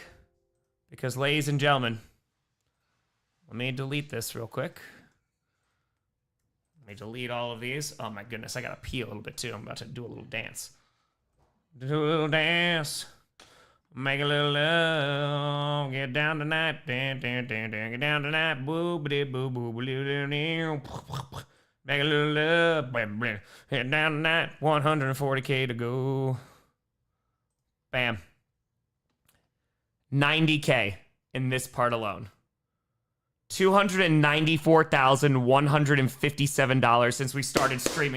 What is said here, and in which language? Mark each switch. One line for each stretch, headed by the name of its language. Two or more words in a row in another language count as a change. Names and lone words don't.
English: Because, ladies and gentlemen, let me delete this real quick. Let me delete all of these. Oh my goodness, I gotta pee a little bit too. I'm about to do a little dance. Do a little dance. Make a little love. Get down tonight. Get down tonight. Boobity boo boo boo. Make a little love. Get down tonight. 140K to go. Bam. 90K in this part alone. $294,157 since we started streaming.